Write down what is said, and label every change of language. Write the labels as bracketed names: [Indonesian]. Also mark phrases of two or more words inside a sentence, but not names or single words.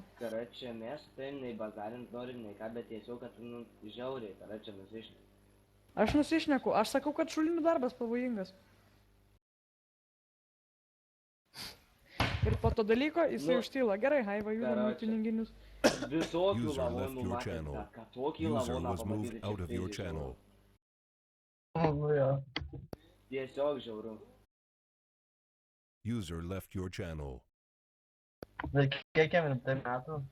[Lithuanian] Karačia, mes tai nei bazarint norim, nei ką, bet tiesiog, kad nu, žiauriai, karačia nusišnekėjimas. Aš nusišneku, aš sakau, kad šulinių darbas pavojingas. Ir po to dalyko jisai Nu, užtyla. Gerai, Haiva, judam į karoče. piniginius. Visokių [English] User left [Lithuanian] lavonų [English] your [Lithuanian] matęs, [English] channel. [Lithuanian] kad tokį [English] User [Lithuanian] lavoną [English] was moved [Lithuanian] pamatyti [English] out of your [Lithuanian] čia [English] channel. [Lithuanian] Nu jo. tiesiog žiauru. [English] User left your channel. [Lithuanian] Bet kiek jam rimtai metų?